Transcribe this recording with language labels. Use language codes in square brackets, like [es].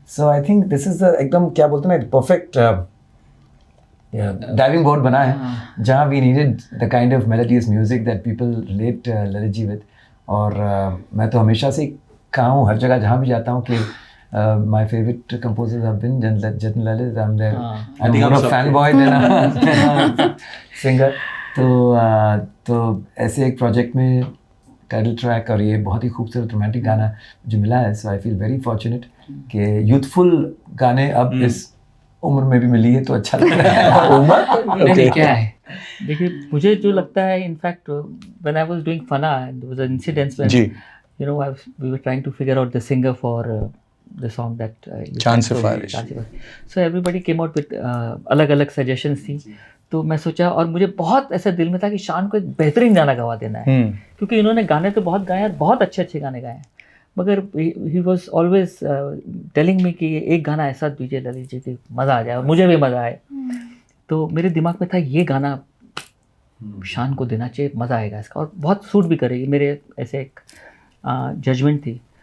[en] so I think this is the [hi] एकदम क्या बोलते हैं ना, [en] Perfect diving board बना है जहाँ we needed the kind of melodious music that people relate Lalit ji with. [hi] और मैं तो हमेशा से कहा हूँ हर जगह जहाँ भी जाता हूँ कि [en] my favorite composers have been Jatin Lalit. I'm more a fanboy than a singer. [hi] तो ऐसे एक प्रोजेक्ट में टाइटल ट्रैक और ये बहुत ही खूबसूरत रोमांटिक गाना जो मिला है, [en] so I feel very fortunate [hi] कि यूथफुल गाने अब इस उम्र में भी मिली है तो अच्छा लग रहा है। उमर नहीं, क्या है, देखिए मुझे जो लगता है, [en] in fact when I was doing Fanaa, there was an incident [hi] ji, [en] you know, we were trying to figure out the singer for the song that you Chand sang for me, Sifarish. Chand Sifarish. So everybody came out with [hi] अलग-अलग [en] suggestions थी. [hi] तो मैं सोचा, और मुझे बहुत ऐसा दिल में था कि शान को एक बेहतरीन गाना गवा देना है, क्योंकि इन्होंने गाने तो बहुत गाए हैं, बहुत अच्छे गाने गाए हैं, मगर [en] he was always telling me [hi] कि एक गाना ऐसा दीजिए ललित जी कि मज़ा आ जाए और मुझे भी मज़ा आए. तो मेरे दिमाग में था ये गाना शान को देना चाहिए, मज़ा आएगा इसका और बहुत सूट भी करेगी, मेरे ऐसे एक जजमेंट थी.